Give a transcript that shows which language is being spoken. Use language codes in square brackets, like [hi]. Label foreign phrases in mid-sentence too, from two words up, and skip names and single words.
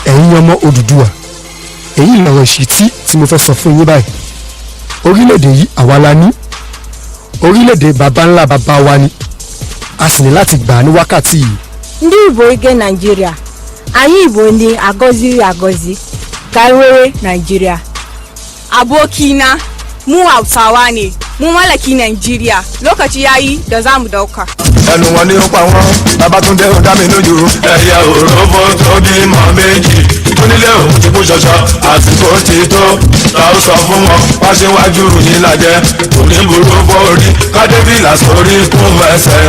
[yo] ẹ̀yin ọmọ Odùduwà èyí lọ̀rọ̀ ìṣítí tí mo fẹ́ sọ fún yín báyìí. Orílẹ̀-èdè yìí àwa la ní, orílẹ̀-èdè baba ńlá baba wa ni, a sì ní láti gbà á ní wákàtí yìí. [ig] Ndị Igbo ige Nigeria, anyị Igbo ndị agọziri agọzi ka nwere Nigeria. [ha] Abokina, mu Hausawa ne, mu malaki Nigeria, lokaci yayi da za mu dauka. [yo] Ẹnu wọn ni ó pa wọ́n, Babátúndé ó dá mi lójú. Ẹyẹ òróbó tó bímọ méjì, onílé òun ti kú ṣọṣọ, àsìkò ti tó. Ta ó sọ fún wọn, wá síwájú yìí lajẹ. Oníburú fórí, kádébìlà sórí kún ẹsẹ̀.